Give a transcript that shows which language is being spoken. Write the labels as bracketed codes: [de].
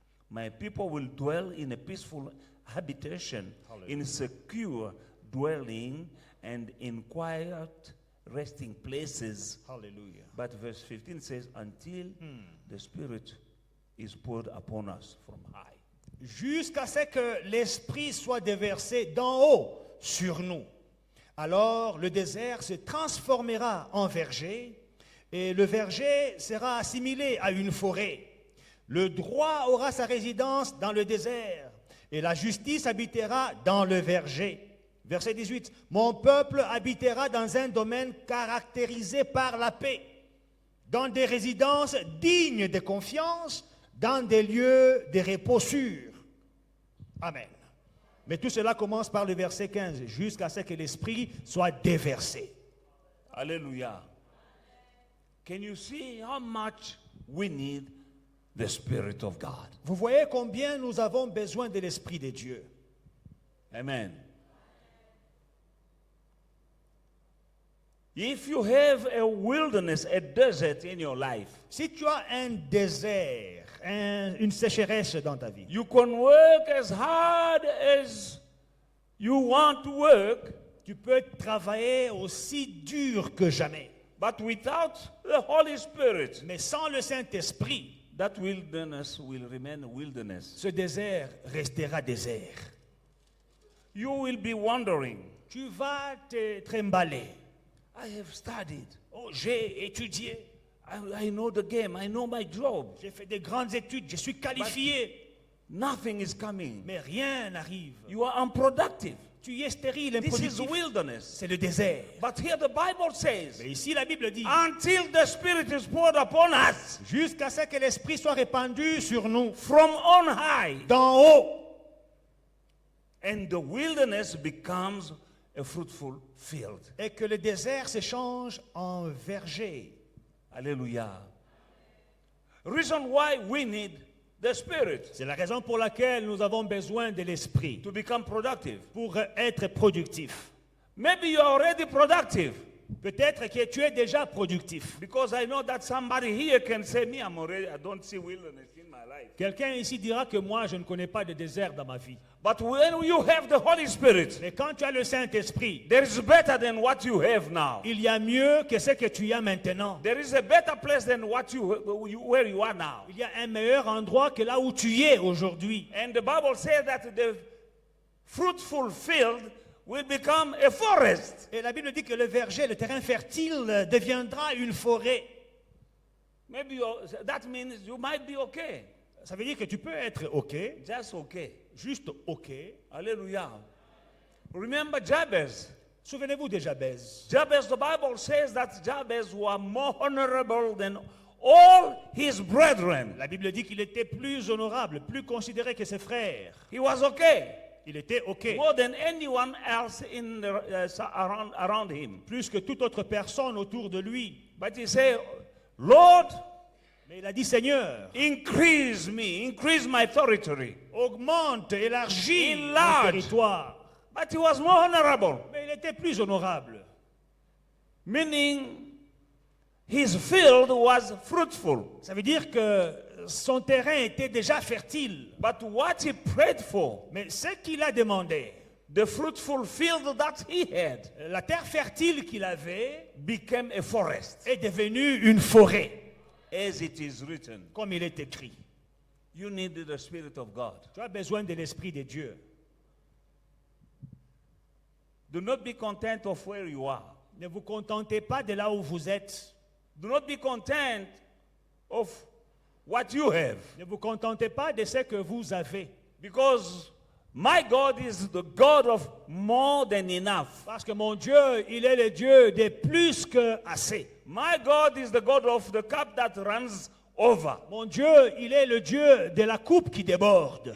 [en] My people will dwell in a peaceful habitation, in secure dwelling, and in quiet resting places. Hallelujah. But verse 15 says, until the Spirit is poured upon us from high. [fr] Jusqu'à ce que l'Esprit soit déversé d'en haut sur nous. Alors le désert se transformera en verger et le verger sera assimilé à une forêt. Le droit aura sa résidence dans le désert et la justice habitera dans le verger. Verset 18. Mon peuple habitera dans un domaine caractérisé par la paix, dans des résidences dignes de confiance, dans des lieux de repos sûrs. Amen. Mais tout cela commence par le verset 15, jusqu'à ce que l'Esprit soit déversé. [en] Hallelujah. Can you see how much we need the Spirit of God? [fr] Vous voyez combien nous avons besoin de l'Esprit de Dieu. [en] Amen. If you have a wilderness, a desert in your life, [fr] Si tu as un désert, une sécheresse dans ta vie, [en] you can work as hard as you want to work, [fr] tu peux travailler aussi dur que jamais. [en] but without the Holy Spirit, [fr] Mais sans le Saint-Esprit, [en] that wilderness will remain a wilderness. [fr] ce désert restera désert. [en] You will be wondering, [fr] Tu vas te trimballer. [en] I have studied. [fr] Oh, j'ai étudié, [en] I know the game. I know my job. [fr] j'ai fait de grandes études, je suis qualifié, [en] Nothing is coming. [fr] mais rien n'arrive. [en] You are unproductive. [fr] Tu es stérile, [en] This is [fr] improductif. [en] wilderness. [fr] C'est le désert. [en] But here the Bible says, [fr] Mais ici, la Bible dit, [en] until the Spirit is poured upon us [fr] jusqu'à ce que l'Esprit soit répandu sur nous, [en] from on high, [fr] d'en haut, [en] and the wilderness becomes a fruitful field. [fr] et que le désert se change en verger. [en] Hallelujah. Reason why we need the Spirit [fr] C'est la raison pour laquelle nous avons besoin de l'Esprit, [en] to become productive. [fr] pour être productif. [en] Maybe you are already productive, [fr] Peut-être que tu es déjà productif. [en] because I know that somebody here can say, me, I don't see wilderness in my life. [fr] Quelqu'un ici dira que moi, je ne connais pas de désert dans ma vie. [en] But when you have the Holy Spirit, [fr] Mais quand tu as le Saint-Esprit, [en] there is better than what you have now. [fr] il y a mieux que ce que tu as maintenant. [en] There is a better place than what where you are now. [fr] Il y a un meilleur endroit que là où tu es aujourd'hui. [en] And the Bible says that the fruitful field will become a forest. [fr] Et la Bible dit que le verger, le terrain fertile, deviendra une forêt. [en] Maybe that means you might be okay. [fr] Ça veut dire que tu peux être OK, [en] Just okay. [fr] juste OK. [en] Hallelujah. Remember Jabez. [fr] Souvenez-vous de Jabez. [en] Jabez, the Bible says that Jabez was more honorable than all his brethren. [fr] La Bible dit qu'il était plus honorable, plus considéré que ses frères. [en] He was okay. [fr] Il était OK, [en] More than anyone else in around him. [fr] plus que toute autre personne autour de lui. [en] But he said, Lord, [fr] Mais il a dit, Seigneur, [en] increase me, increase my territory. [fr] augmente, élargis mon [en] Enlarge. [fr] territoire. [en] But he was more honorable, [fr] Mais il était plus honorable. [en] meaning his field was fruitful. [fr] Ça veut dire que son terrain était déjà fertile. [en] But what he prayed for, [fr] Mais ce qu'il a demandé, [en] the fruitful field that he had, [fr] la terre fertile qu'il avait, [en] became a forest, [fr] est devenue une forêt, [en] as it is written. [fr] comme il est écrit. [en] You need the Spirit of God. [fr] Tu as besoin de l'Esprit de Dieu. [en] Do not be content of where you are. [fr] Ne vous contentez pas de là où vous êtes. [en] Do not be content of what you have. [fr] Ne vous contentez pas de ce que vous avez. [en] Because my God is the God of more than enough. [fr] Parce que mon Dieu, il est le Dieu de plus que assez. [en] My God is the God of the cup that runs over. [fr] Mon Dieu, il est le Dieu de la coupe qui déborde.